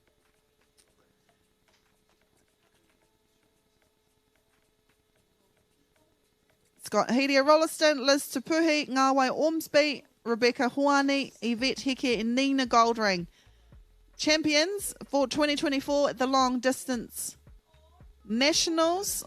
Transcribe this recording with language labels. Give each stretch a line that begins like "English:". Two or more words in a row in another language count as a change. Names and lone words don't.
English: It's got Hiria Rolliston, Liz Tupuhi, Ngāwai Ormsby, Rebecca Hoani, Yvette Heke and Nina Goldring. Champions for 2024 at the Long Distance Nationals.